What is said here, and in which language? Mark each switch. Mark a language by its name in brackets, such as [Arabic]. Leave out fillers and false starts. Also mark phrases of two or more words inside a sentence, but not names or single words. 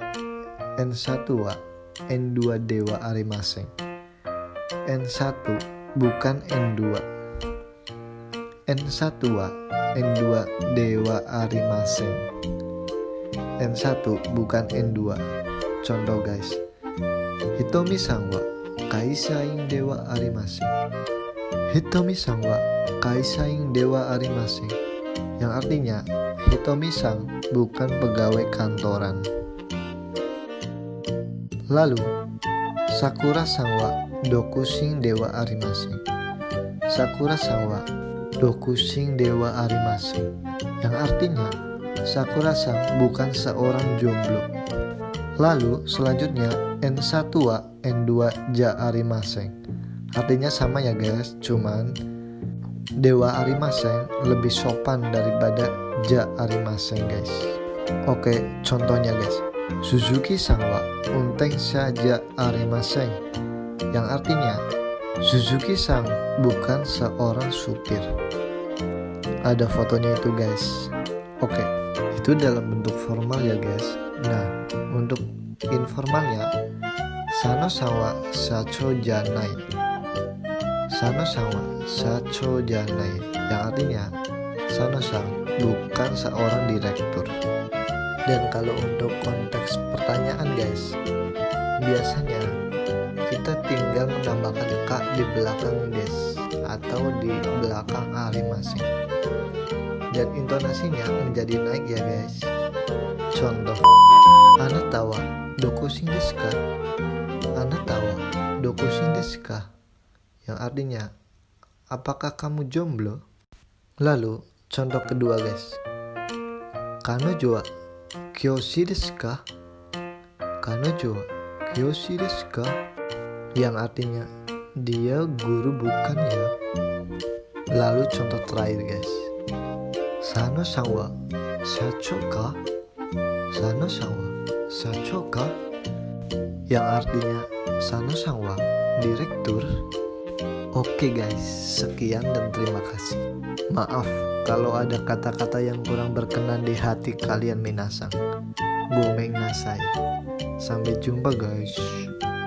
[Japanese] N1はN2ではありません. [Indonesian] N1 bukan N2. [Japanese] N1はN2ではありません. [Indonesian] N1 bukan N2. Contoh guys. [Japanese] ひとみさんは会社員ではありません. ひとみさんは会社員ではありません. [Indonesian] Yang artinya Hitomi-san bukan pegawai kantoran. [Japanese] Lalu さくらさんは独身ではありません. さくらさんは独身ではありません. [Indonesian] Yang artinya Sakura-san bukan seorang jomblo. Lalu selanjutnya [Japanese] N1はN2じゃありません. [Indonesian] Artinya sama ya guys, cuman [Japanese] ではありません [Indonesian] lebih sopan daripada [Japanese] じゃありません [Indonesian] guys. Oke, contohnya guys. [Japanese] 鈴木さんは運転手じゃありません. [Indonesian] Yang artinya Suzuki-san bukan seorang supir. Ada fotonya itu guys. Oke, itu dalam bentuk formal ya guys. Nah, untuk informalnya [Japanese] 佐野さんは社長じゃない. 佐野さんは社長じゃない. [Indonesian] Yang artinya Sano-san bukan seorang direktur. Dan kalau untuk konteks pertanyaan guys, biasanya kita tinggal menambahkan ka di belakang des atau di belakang arimasen. Dan intonasinya menjadi naik ya guys. Contoh, [Japanese] あなたは独身ですか? あなたは独身ですか? [Indonesian] Yang artinya, apakah kamu jomblo? Lalu, contoh kedua guys. [Japanese] 彼女は教師ですか? 彼女は教師ですか? [Indonesian] Yang artinya dia guru bukan ya. Lalu contoh terakhir guys. [Japanese] 佐野さんは社長か? 佐野さんは社長か? [Indonesian] Yang artinya Sano-san wa direktur. Oke guys, sekian dan terima kasih. Maaf kalau ada kata-kata yang kurang berkenan di hati kalian minasang. [Japanese] ごめんなさい. [Indonesian] Sampai jumpa guys.